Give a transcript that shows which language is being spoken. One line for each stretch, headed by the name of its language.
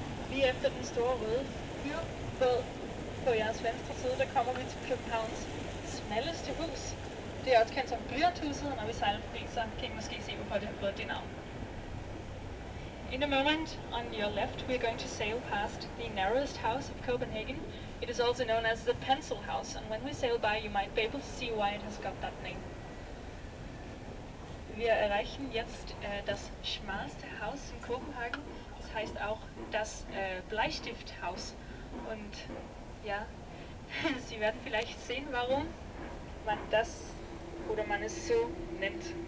Danish: Lige efter den store røde fyrbåd på jeres venstre side, der kommer vi til Københavns smalleste hus. Det er også kendt som Blyanthuset, og når vi sejler forbi, så kan I måske se, hvorfor det har fået det navn.
English: In a moment, on your left, we are going to sail past the narrowest house of Copenhagen. It is also known as the Pencil House, and when we sail by, you might be able to see why it has got that name.
German: Wir erreichen jetzt das schmalste Haus in Kopenhagen. Das heißt auch das Bleistifthaus. Und ja, Sie werden vielleicht sehen, warum man das oder man es so nennt.